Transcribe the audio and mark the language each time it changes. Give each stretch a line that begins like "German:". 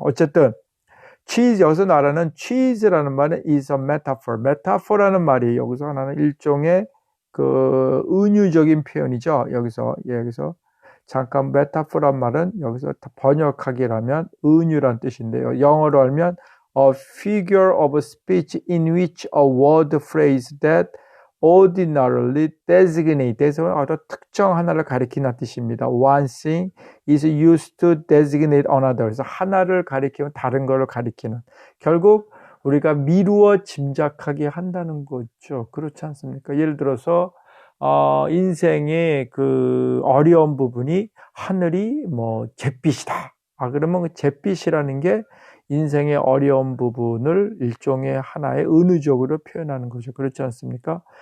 Korean: 어쨌든 cheese 여기서 말하는 cheese라는 말은
English: is a metaphor.
Korean: metaphor라는 말이 여기서 하나는 일종의 그 은유적인 표현이죠. 여기서 잠깐 metaphor란 말은 여기서 번역하기라면 은유란 뜻인데요. 영어로 하면
English: a figure of speech in which a word phrase that ordinarily designate
Korean: 어떤 특정 하나를 가리키는 뜻입니다.
English: One thing is used to designate another.
Korean: 그래서 하나를 가리키면 다른 것을 가리키는. 결국 우리가 미루어 짐작하게 한다는 거죠. 그렇지 않습니까? 예를 들어서 인생의 그 어려운 부분이 하늘이 잿빛이다. 그러면 그 잿빛이라는 게 인생의 어려운 부분을 일종의 하나의 은유적으로 표현하는 거죠. 그렇지 않습니까?